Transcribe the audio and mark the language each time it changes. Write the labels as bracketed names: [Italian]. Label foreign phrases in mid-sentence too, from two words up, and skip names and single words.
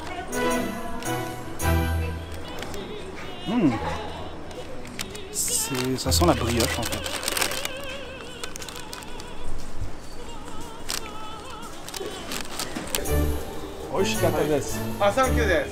[French] Ça sent la brioche en fait. [Japanese] 美味しかったです. [English] Ah, thank you desu.